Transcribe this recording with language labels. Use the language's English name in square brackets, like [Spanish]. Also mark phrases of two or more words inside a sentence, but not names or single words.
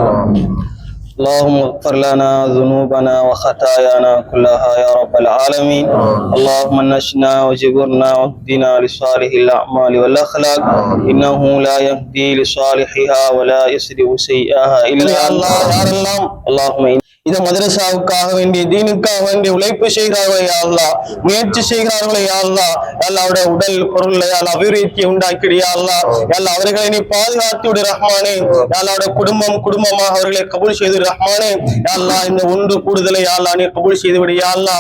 [Arabic] اللهم اغفر لنا ذنوبنا وخطايانا كلها يا رب العالمين. اللهم نجنا وجبرنا واهدنا لصالح الأعمال والأخلاق إنه لا يهدي لصالحها ولا يصرف سيئها إلا الله. [Tamil] اللهم இந்த மதரசாவுக்காக வேண்டிய தீனுக்காக வேண்டிய உழைப்பு செய்கிறார்களே [Arabic] يا الله, [Tamil] முயற்சி செய்கிறார்களே [Arabic] يا الله, [Tamil] அல்லாஹ்வுடைய உடல் பொருளை அபிவிருத்தியை உண்டாக்கிறியா அல்லாஹ், அல்லாஹ் அவர்களை நீ பாதுகாத்து விடு ரஹ்மானே. அல்லாஹ்வுடைய குடும்பமாக அவர்களை கபூல் செய்து ரஹ்மானே. அல்லாஹ் இந்த ஒன்று கூடுதலை அல்லாஹ் நீ கபூல் செய்து விடு [Arabic] يا الله.